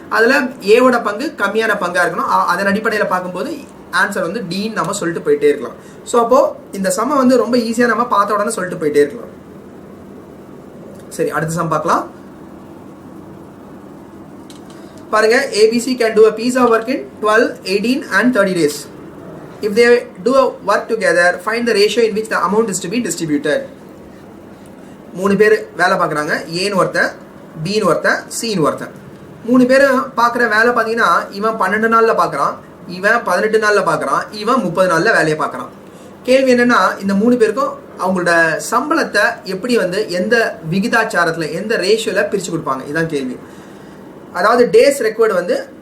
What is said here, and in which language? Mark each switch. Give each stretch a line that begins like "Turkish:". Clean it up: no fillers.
Tamil: அதில் ஏவோட பங்கு கம்மியான பங்காக இருக்கணும். அதன் அடிப்படையில் பார்க்கும்போது ஆன்சர் வந்து டீன்னு நம்ம சொல்லிட்டு போயிட்டே இருக்கலாம். ஸோ அப்போது இந்த சம்மை வந்து ரொம்ப ஈஸியாக நம்ம பார்த்த உடனே சொல்லிட்டு போயிட்டே இருக்கலாம். சரி, அடுத்த சம் பார்க்கலாம்.
English: பாருங்க, ABC can do a piece of work in 12, 18 and 30 days. If they do a work together, find the ratio in which the amount is to be distributed.
Tamil: 3 பேர் வேலை பார்க்குறாங்க. ஏன்னு ஒருத்தன், பின்னு ஒருத்தன், சின்னு ஒருத்தன். 3 பேர் பார்க்குற வேலை பார்த்தீங்கன்னா இவன் 12 நாளில் பார்க்குறான், இவன் 18 நாளில் பார்க்குறான், இவன் 30 நாளில் வேலையை பார்க்குறான். கேள்வி என்னென்னா இந்த 3 பேருக்கும் அவங்களோட சம்பளத்தை எப்படி வந்து எந்த விகிதாச்சாரத்தில் எந்த ரேஷியோவில் பிரித்து கொடுப்பாங்க, இதுதான் கேள்வி. அதாவது டேஸ் ரெக்வர்டு வந்து